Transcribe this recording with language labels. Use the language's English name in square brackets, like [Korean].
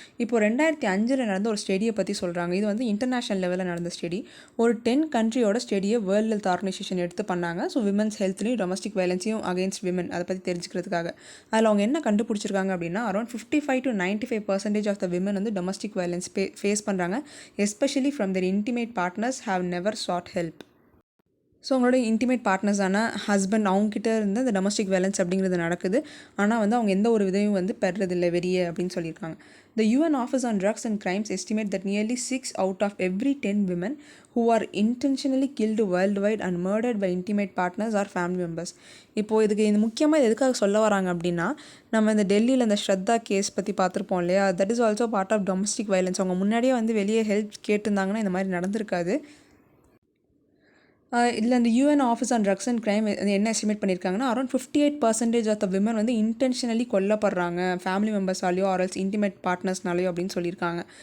[Tamil] இப்போ 2005 நடந்த ஒரு ஸ்டடியை பற்றி சொல்கிறாங்க. இது வந்து இன்டர்நேஷனல் லெவலில் நடந்த ஸ்டடி. ஒரு 10 கண்ட்ரியோட ஸ்டடியை வேர்ல்டு ஹெல்த் ஆர்கனைசேஷன் எடுத்து பண்ணாங்க. So women's ஹெல்த்லையும் domestic வயலன்ஸையும் against women அதை பற்றி தெரிஞ்சுக்கிறதுக்காக. அதில் அவங்க என்ன கண்டுபிடிச்சிருக்காங்க அப்படின்னா, around 55 to 95% of the women வந்து டொமஸ்டிக் வயலன்ஸ் ஃபேஸ் பண்ணுறாங்க. [English] Especially from their intimate partners have never sought help. [Tamil] So அவங்களோட இன்டிமேட் பார்ட்னர்ஸான ஹஸ்பண்ட் அவங்ககிட்ட இருந்து இந்த டொமஸ்டிக் வயலன்ஸ் அப்படிங்கிறது நடக்குது. ஆனால் வந்து அவங்க எந்த ஒரு விதையும் வந்து பெறதில்லை வெளியே அப்படின்னு சொல்லியிருக்காங்க. [English] The UN Office on Drugs and Crimes estimate that nearly 6 out of every 10 women who are intentionally killed worldwide and murdered by intimate partners are family members. [Tamil] இப்போது இதுக்கு இந்த முக்கியமாக எதுக்காக சொல்ல வராங்க அப்படின்னா, நம்ம இந்த டெல்லியில் இந்த ஸ்ரத்தா கேஸ் பற்றி பார்த்துருப்போம் இல்லையா, [English] That is also part of domestic violence. [Tamil] அவங்க முன்னாடியே வந்து வெளியே ஹெல்ப் கேட்டிருந்தாங்கன்னா இந்த மாதிரி நடந்திருக்காது. இதில் அந்த UN office on drugs and crime என்ன எஸ்டிமேட் பண்ணியிருக்காங்கன்னா அரௌண்ட் 58% ஆஃப் த விமன் வந்து இன்டென்ஷனலி கொல்லப்படுறாங்க ஃபேமிலி மெம்பர்ஸாலேயோ ஆர்எல்ஸ் இன்டிமேட் பார்ட்னர்ஸ்னாலேயோ அப்படின்னு சொல்லியிருக்காங்க.